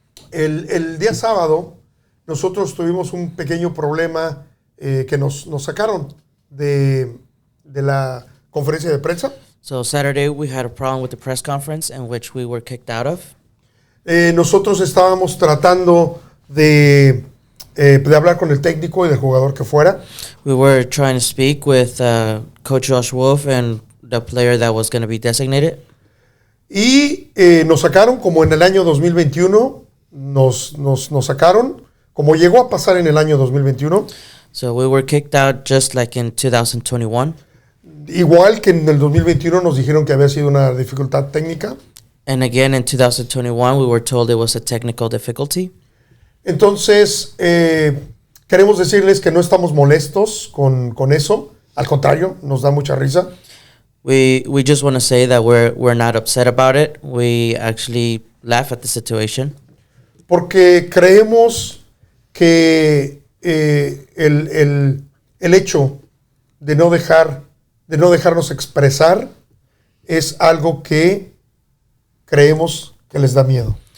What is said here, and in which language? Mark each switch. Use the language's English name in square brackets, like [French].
[Spanish] El día sábado nosotros tuvimos un pequeño problema que nos sacaron de la conferencia de prensa. [English] So Saturday we had a problem with the press conference in which we were kicked out of. [Spanish] Nosotros estábamos tratando de hablar con el técnico y del jugador que fuera. [English] We were trying to speak with Coach Josh Wolff and the player that was going to be designated. [Spanish] Y nos sacaron como en el año 2021, nos sacaron, como llegó a pasar en el año 2021. [English] So we were kicked out just like in 2021. [Spanish] Igual que en el 2021 nos dijeron que había sido una dificultad técnica. [English] And again in 2021 we were told it was a technical difficulty. [Spanish] Entonces, queremos decirles que no estamos molestos con eso. Al contrario, nos da mucha risa. [English] We just want to say that we're not upset about it. We actually laugh at the situation. [Spanish] Porque creemos que el hecho de no dejarnos expresar es algo que creemos que les da miedo.